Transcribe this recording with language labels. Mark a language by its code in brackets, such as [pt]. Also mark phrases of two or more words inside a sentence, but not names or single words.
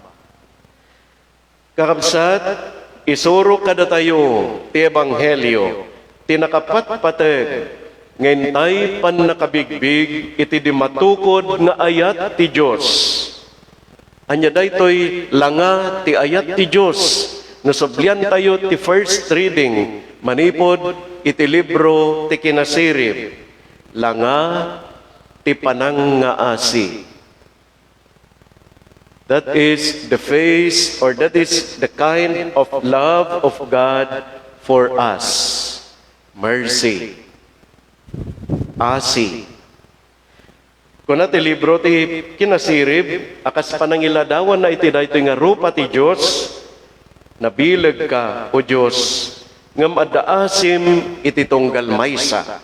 [ilo] Kakabsat, isuro kada tayo ti ebanghelyo, ti nakapatpateg, ngayon tay pan nakabigbig, iti di matukod nga ayat ti Diyos. Anya daytoy langa ti ayat ti Diyos. Nasoblian tayo ti first reading, manipod iti libro ti Kinasirib, langa ti panangaasi. [en] That is the face, or that is the kind of love of God for us. Mercy. [ilo] Asi. Kuna ti libro ti Kinasirib, akas panangiladawan na iti daytoy nga rupa ti Diyos, nabilag ka, o Diyos, ngam addaasim iti tunggal maysa.